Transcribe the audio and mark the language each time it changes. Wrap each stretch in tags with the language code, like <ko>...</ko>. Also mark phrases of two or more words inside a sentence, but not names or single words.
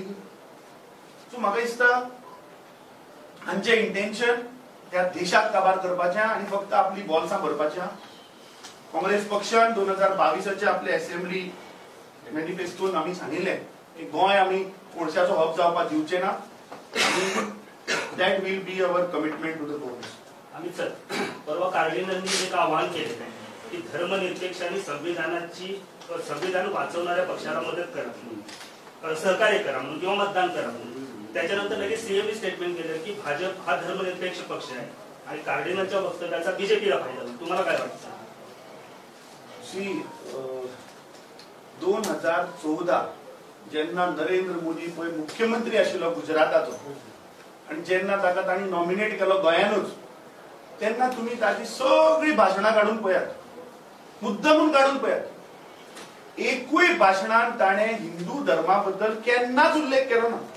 <kok>सो म्हाका दिसता हांचे इंटेन्शन त्या देशाक काबार करपाचें आनी फक्त आपली बॉल्सां भरपाचें. काँग्रेस पक्षान 2022 आपले असेंब्ली मॅनिफेस्टोन आमी सांगिल्लें की गोंय आमी कोळशाचो हब जावपाक दिवचे ना.</kok> <en>That will be our commitment to the government.</en> <mr>आम्ही सर परवा कार्डिनलनी एक आव्हान केले की धर्मनिरपेक्ष आणि संविधान वाचवणाऱ्या पक्षाला मदत करा सहकार्य करा म्हणून किंवा मतदान करा म्हणून. त्याच्यानंतर लगेच सीएमने स्टेटमेंट केलं की भाजप हा धर्मनिरपेक्ष पक्ष आहे आणि कार्डिनलच्या वक्तव्याचा बीजेपीला फायदा होईल. तुम्हाला काय वाटतं?</mr> <kok>2014 जेन्ना नरेंद्र मोदी पळय मुख्यमंत्री आशिल्लो गुजराताचो आणि जेन्ना ताका तांणी नॉमिनेट केलो गोंयानूच तेन्ना तुम्ही ताची सगळी भाशणां काढून पळयात. मुद्दमून काढून पळयात. एकूय भाशणांत ताणें हिंदू धर्मा बद्दल केन्नाच उल्लेख केलो ना.</kok>